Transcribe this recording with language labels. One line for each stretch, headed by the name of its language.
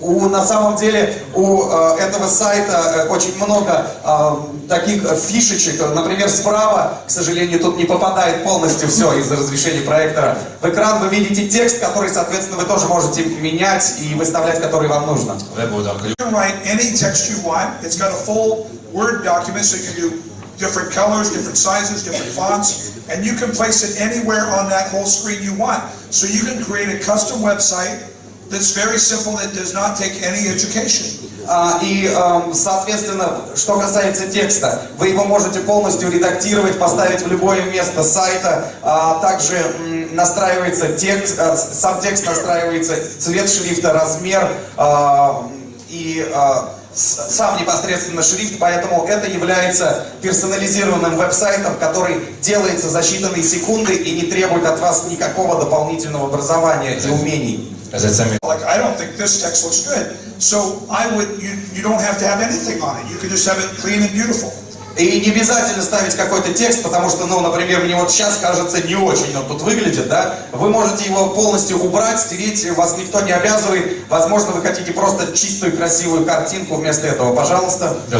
Russian: На самом деле у этого сайта очень много таких фишечек. Например, справа, к сожалению, тут не попадает полностью все из-за разрешения проектора. В экран вы видите текст, который, соответственно, вы тоже можете менять и выставлять, который вам нужно.
English: You can write any text you want. It's got a full Word document, so you can do different colors, different sizes, different fonts, and you can place it anywhere on that whole screen you want. So you can create a custom website that's very simple, that does not take any education.
Russian: И, соответственно, что касается текста, вы его можете полностью редактировать, поставить в любое место сайта. Также настраивается текст, сам текст настраивается, цвет шрифта, размер и сам непосредственно шрифт, поэтому это является персонализированным веб-сайтом, который делается за считанные секунды и не требует от вас никакого дополнительного образования и умений.
English: Like, I don't think this text looks good, so you don't have to have anything on it. You can just have it clean and beautiful.
Russian: И не обязательно ставить какой-то текст, потому что, ну, например, мне вот сейчас кажется не очень он тут выглядит, да? Вы можете его полностью убрать, стереть, вас никто не обязывает. Возможно, вы хотите просто чистую, красивую картинку вместо этого, пожалуйста.